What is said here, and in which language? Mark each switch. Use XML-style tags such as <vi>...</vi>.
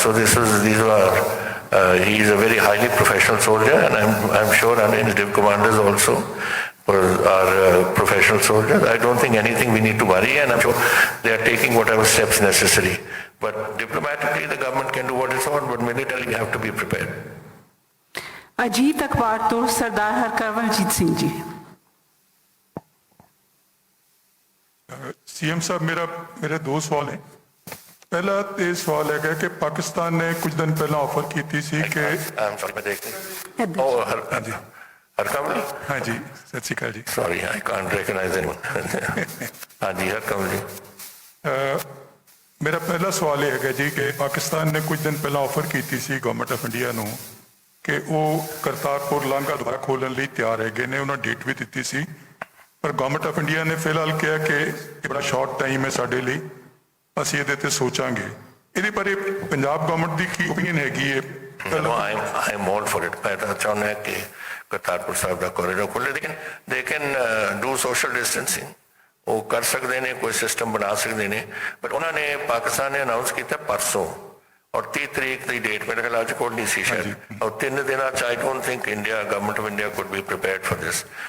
<en>So these are he is a very highly professional soldier, and I'm sure his div commanders also are professional soldiers. I don't think anything we need to worry, and I'm sure they are taking whatever steps necessary. But diplomatically, the government can do what it's on, but militarily, we have to be prepared.</en> <hi>Ajit अखबार तो सरदार हरकमलजीत Singh ji. CM साहब, मेरे 2 सवाल हैं. पहला ये सवाल है कि पाकिस्तान ने कुछ दिन पहला ऑफर की थी कि हरकमल. हाँ जी, सत श्री अकाल जी.</hi> <en>Sorry, I can't recognize anyone.</en> <hi>हाँ जी, हरकमल जी. मेरा पहला सवाल ये है जी कि पाकिस्तान ने कुछ दिन पहला ऑफर की थी गवर्नमेंट ऑफ इंडिया ਨੂੰ कि वो करतारपुर लांघा दोबारा खोलने</hi> <pa>ਲਈ ਤਿਆਰ ਹੈਗੇ ਨੇ. ਉਹਨਾਂ ਡੇਟ ਵੀ ਦਿੱਤੀ ਸੀ, ਪਰ ਗਵਰਨਮੈਂਟ ਆਫ ਇੰਡੀਆ ਨੇ ਫਿਲਹਾਲ ਕਿਹਾ ਕਿ ਇਹ ਬੜਾ ਸ਼ਾਰਟ ਟਾਈਮ ਹੈ ਸਾਡੇ ਲਈ, ਅਸੀਂ ਇਹਦੇ ਤੇ ਸੋਚਾਂਗੇ. ਇਹਦੇ ਬਾਰੇ ਪੰਜਾਬ ਗਵਰਨਮੈਂਟ ਦੀ ਕੀ ਓਪੀਨੀਅਨ ਹੈਗੀ ਹੈ?</pa> <en>No, I'm all for it.</en> <hi>मैं तो चाहता हूँ कि करतारपुर साहब का कॉरिडोर खोले, लेकिन</hi> <en>they can do social distancing.</en> <hi>वो कर सकते हैं, कोई सिस्टम बना सकते हैं. बट उन्होंने पाकिस्तान ने अनाउंस किया परसों, और 30 तारीख की डेट मेरे ख्याल आज कोल नहीं सी शायद, और 3 दिन</hi> <en>I don't think India government of India could be prepared for this.</en>